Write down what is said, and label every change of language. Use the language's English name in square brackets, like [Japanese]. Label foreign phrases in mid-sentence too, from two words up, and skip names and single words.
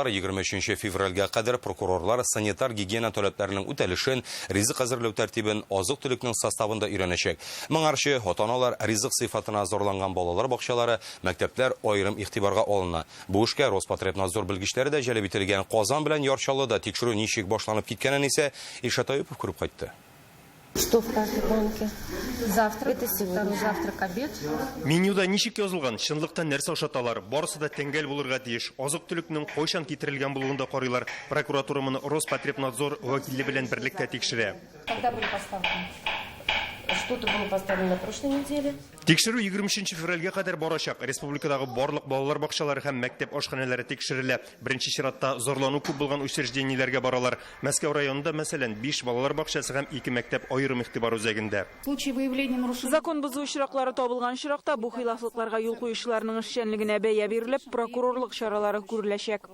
[Tatar] 23 февральгә кадәр прокурорлар санитар гигиена таләпләренең үтәлешен, ризык әзерләү тәртибен, азык-төлекнең составында өйрәнәчәк. Моңарчы ата-аналар ризык сыйфатына зарланган балалар бакчалары, мәктәпләр аерым игътибарга алына. Бу эшкә Роспотребнадзор белгечләре дә җәлеп ителгән. Казан белән Ярчаллыда тикшерү ничек башланып киткәнен исә Ишат Аипов күреп кайтты. [Russian] Что в каждой банке? Завтрак, это сегодня завтрак, обед. [Tatar] Менюда ничек язылган, чынлыкта нәрсә ашаталар, барысы да тәңгәл булырга тиеш. Азык-төлекнең кайчан китерелгән булуында карыйлар. Прокуратура моны Роспотребнадзор вәкилле белән берлектә тикшерә. [Russian] Когда были поставлены? Что-то было поставлено на прошлой неделе. [Tatar] Тикшерү 23 февральгә кадәр барачак. Республикадагы барлык балалар бакчалары һәм мәктәп ашханәләре тикшерелә. Беренче чиратта зарлану күп булган учреждениеләргә баралар. Мәскәү районында, мәсәлән, 5 балалар бакчасы һәм 2 мәктәп аерым игътибар үзәгендә. Закон бозу очраклары табылган чиракта бу хилафлыкларга юл куючыларның эшчәнлегенә бәя бирелеп, прокурорлык чаралары күреләчәк.